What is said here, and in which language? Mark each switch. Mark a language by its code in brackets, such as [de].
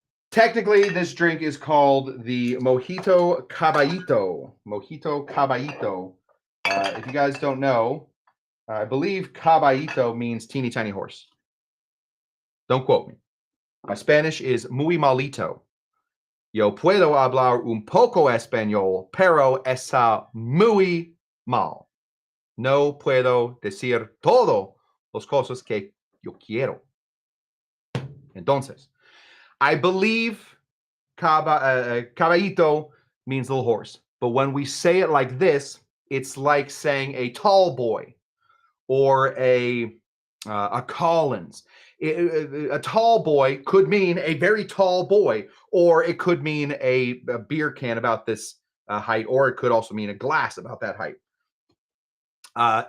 [en] Technically, this drink is called the Mojito Caballito. Mojito Caballito. If you guys don't know, I believe Caballito means teeny tiny horse. Don't quote me. My Spanish is [es] muy malito. Yo puedo hablar un poco español, pero está muy mal. No puedo decir todo las cosas que yo quiero. Entonces, [en] I believe caballito means little horse. But when we say it like this, it's like saying a tall boy or a Collins. A tall boy could mean a very tall boy, or it could mean a beer can about this height, or it could also mean a glass about that height.